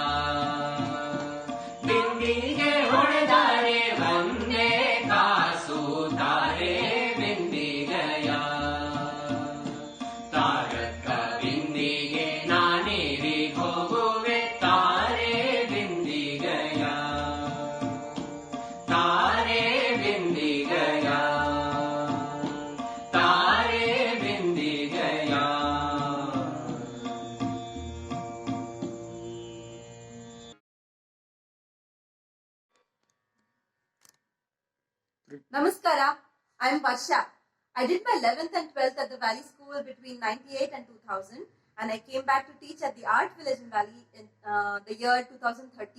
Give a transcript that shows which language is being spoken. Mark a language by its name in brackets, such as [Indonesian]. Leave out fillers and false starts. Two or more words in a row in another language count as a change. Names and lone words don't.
[Kannada] ಬಿಂದಿಗೆ ಹೊಡೆದರೆ ಒಂದೇ ಕಾಸು ತಾರೆ ಬಿಂದಿಗೆಯ ತಾರಕ ಬಿಂದಿಗೆ ನಾನೀರಿಗೆ ಹೋಗುವೆ ತಾರೆ ಬಿಂದಿಗೆಯ ತಾರೆ ಬಿಂದಿಗೆಯ ತಾರೆ ಬಿಂದಿಗೆಯ [English] Namaskara, I am Varsha. I did my 11th and 12th at the Valley School between 98 and 2000, and I came back to teach at the Art Village in Valley in the year 2013.